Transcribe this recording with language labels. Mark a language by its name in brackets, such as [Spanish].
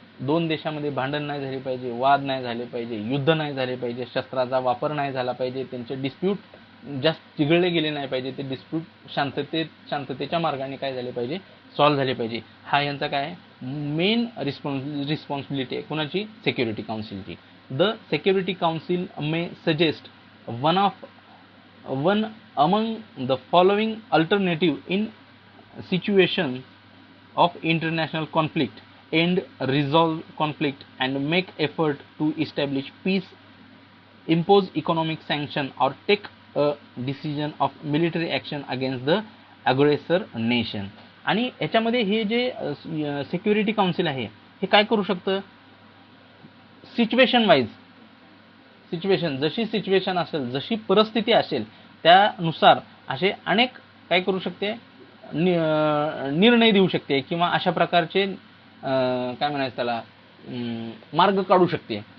[Marathi] 2 देशामध्ये भांडण नाही झाले पाहिजे, वाद नाही झाले पाहिजे, युद्ध नाही झाले पाहिजे, शस्त्राचा वापर नाही झाला पाहिजे, त्यांचे डिस्प्यूट जास्त चिघळले गेले नाही पाहिजे, ते डिस्प्यूट शांततेच्या मार्गाने काय झाले पाहिजे, सॉल्व्ह झाले पाहिजे. हा यांचा काय मेन रिस्पॉन्सिबिलिटी आहे कोणाची, security काउन्सिलची. [English] The security council may suggest one among the following alternative in situation of international conflict, end resolve conflict and make effort to establish peace, impose economic sanction or take a decision of military action against the aggressor nation. [Marathi] आणि याच्यामध्ये हे जे security council आहे हे काय करू शकतं, situation wise, जशी सिच्युएशन असेल, जशी परिस्थिती असेल त्यानुसार असे अनेक काय करू शकते, निर्णय देऊ शकते किंवा अशा प्रकारचे काय म्हणायचं त्याला मार्ग काढू शकते.